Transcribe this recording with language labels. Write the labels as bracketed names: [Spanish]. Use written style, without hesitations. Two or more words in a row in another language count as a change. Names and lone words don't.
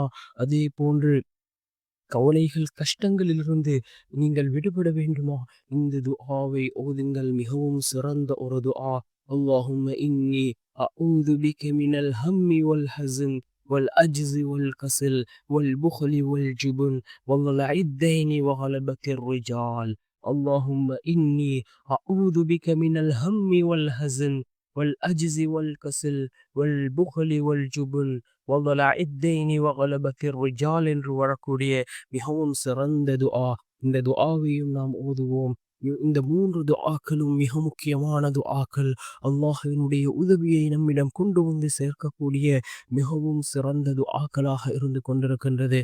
[Tamil] அதே போன்று கவலைகள் கஷ்டங்களிலிருந்து நீங்கள் விடுபட வேண்டுமா? இந்த துஆவை ஓதுங்கள். மிகவும் சிறந்த ஒரு துஆ. [Arabic] اللهم إني أعوذ بك من الهم والحزن والعجز والكسل والبخل والجبن وضلع الدين وغلبة الرجال. اللهم إني أعوذ بك من الهم والحزن والعجز والكسل والبخل والجبن وضلع الدين وغلبة الرجال [Tamil] என்று வரக்கூடிய மிகவும் சிறந்த துஆ. இந்த துஆவையும் நாம் ஓதுவோம். இந்த மூன்று துஆக்களும் மிக முக்கியமான துஆக்கள். அல்லாஹ்வினுடைய உதவியை நம்மிடம் கொண்டு வந்து சேர்க்கக்கூடிய மிகவும் சிறந்த துஆக்களாக இருந்து கொண்டிருக்கின்றது.